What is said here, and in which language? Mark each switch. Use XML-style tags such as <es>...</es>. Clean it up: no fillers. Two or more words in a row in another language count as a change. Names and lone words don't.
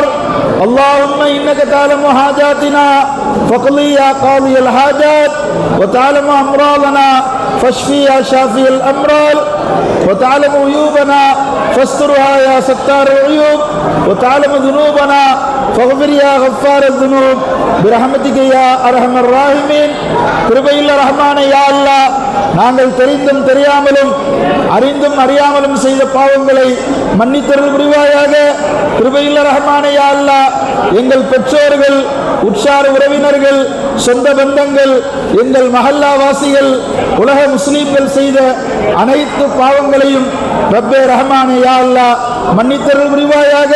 <ar>اللهم إنك تعلم حاجاتنا فاقضي يا قاضي الحاجات وتعلم أمراضنا فاشفي يا شافي الأمراض وتعلم عيوبنا فاسترها يا ستار العيوب وتعلم ذنوبنا فاغفر يا غفار الذنوب برحمتك يا أرحم الراحمين.</ar> <ta>கிருபையுள்ள ரஹ்மானே</ta> <ar>يا الله,</ar> <ta>நாங்கள் தெரிந்தும் தெரியாமலும் அறிந்தும் அறியாமலும் செய்த பாவங்களை மன்னித்தருள் புரிவாயாக. கிருபையுள்ள ரஹ்மானே</ta> <ar>يا الله,</ar> <ta>எங்கள் பெற்றோர்கள், உற்சார உறவினர்கள், சொந்த பந்தங்கள், எங்கள் மஹல்லா வாசிகள், உலக முஸ்லீம்கள் செய்த அனைத்து பாவங்களையும் ரப்பே ரஹ்மானே</ta> <ar>يا الله</ar> <ta>மன்னித்தருள் புரிவாயாக.</ta>